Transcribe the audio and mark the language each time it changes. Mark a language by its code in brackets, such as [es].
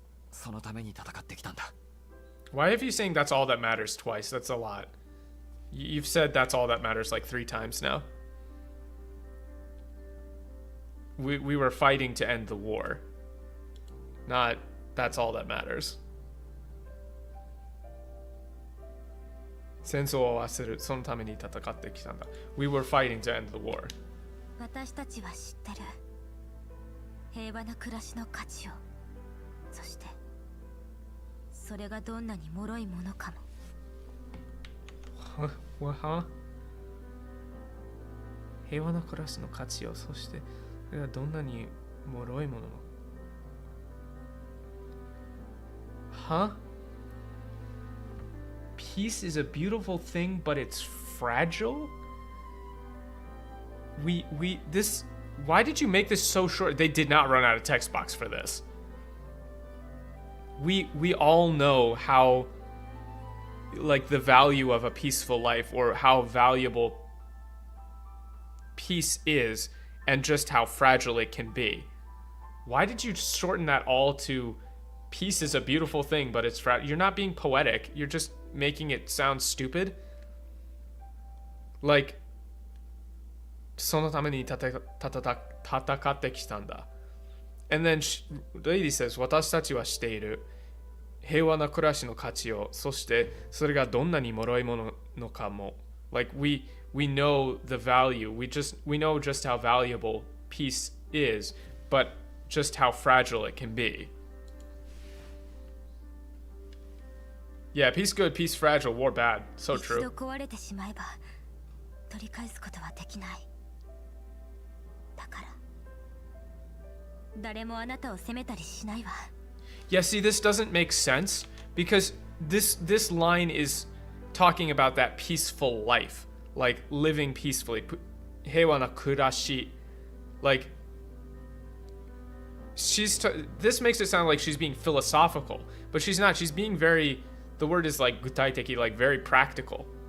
[ja] そのために戦ってきたんだ。 [en] Why have you saying that's all that matters twice? That's a lot. You've said that's all that matters like 3 times now. We were fighting to end the war. Not that's all that matters. [ja] 戦争を終わらせる。そのために戦ってきたんだ。 [en] We were fighting to end the war. [ja] 私たちは知ってる。平和な暮らしの価値を。そして、それがどんなに脆いものかも。は？平和な暮らしの価値を、そしてそれがどんなに脆いものは？ [en] peace is a beautiful thing, but it's fragile? Why did you make this so short? They did not run out of text box for this. We all know how, like, the value of a peaceful life, or how valuable peace is, and just how fragile it can be. Why did you shorten that all to peace is a beautiful thing, but it's fragile? You're not being poetic. You're just making it sound stupid. Like, [ja] そのために戦ってきたんだ. [en] And then lady says, [ja] 私たちはしている平和な暮らしの価値を、そしてそれがどんなに脆いもののかも. [en] Like, we know the value. We know just how valuable peace is, but just how fragile it can be. Yeah, peace good, peace fragile, war bad. So true. [ja] 一度壊れてしまえば取り返すことはできない。だから誰もあなたを責めたりしないわ。 [en] Yeah, see, this doesn't make sense because this line is talking about that peaceful life, like living peacefully. [ja] 平和な暮らし. [en] Like, this makes it sound like she's being philosophical, but she's not. She's being very, the word is like 具体的, like very practical.